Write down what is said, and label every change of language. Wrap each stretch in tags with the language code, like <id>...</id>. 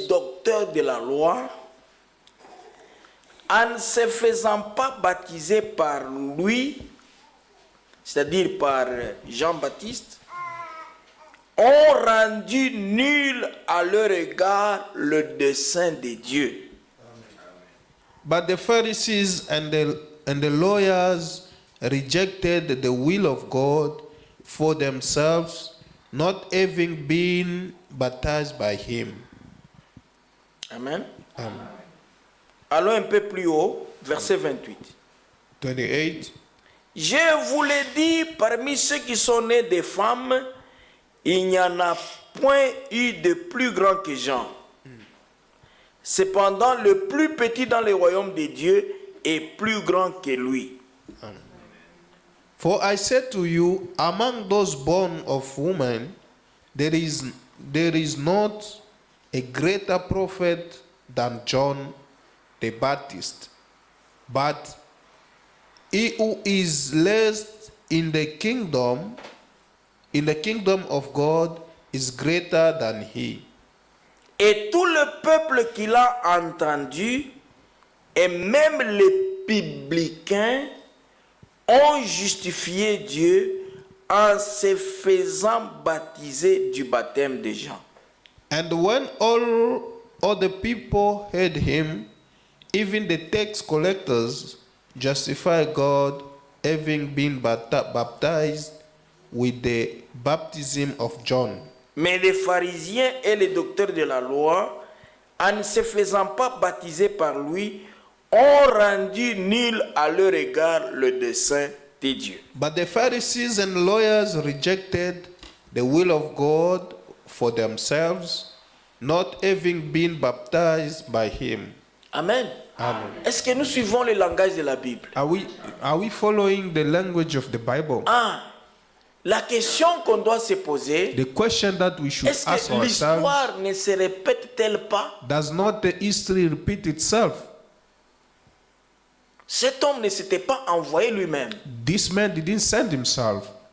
<fr>les docteurs de la loi, en ne se faisant pas baptiser par lui, c'est-à-dire par Jean-Baptiste, ont rendu nul à leur égard le dessein de Dieu.</fr> <en>But the Pharisees and the lawyers rejected the will of God for themselves, not having been baptized by him. Amen. Amen.</en> <fr>Allons un peu plus haut, verset 28. 28. Je vous l'ai dit, parmi ceux qui sont nés des femmes, il n'y en a point eu de plus grand que Jean. Cependant, le plus petit dans le royaume de Dieu est plus grand que lui.</fr> <en>For I said to you, among those born of woman, there is not a greater prophet than John the Baptist. But he who is least in the kingdom of God is greater than he.</en> <fr>Et tout le peuple qui l'a entendu, et même les publicains, ont justifié Dieu en se faisant baptiser du baptême de Jean.</fr> <en>And when all the people heard him, even the tax collectors justified God, having been baptized with the baptism of John.</en> <fr>Mais les pharisiens et les docteurs de la loi, en ne se faisant pas baptiser par lui, ont rendu nul à leur égard le dessein de Dieu.</fr> <en>But the Pharisees and lawyers rejected the will of God for themselves, not having been baptized by him. Amen. Amen.</en> <fr>Est-ce que nous suivons le langage de la Bible?</fr> <en>Are we following the language of the Bible?</en> <fr>La question qu'on doit se poser,</fr> <en>The question that we should</en> <fr>est-ce</fr> <en>ask</en> <fr>que</fr> <en>ourselves,</en> <fr>l'histoire ne se répète-t-elle pas?</fr> <en>does not the history repeat itself?</en> <fr>Cet homme ne s'était pas envoyé lui-même.</fr> <en>This man didn't send himself.</en>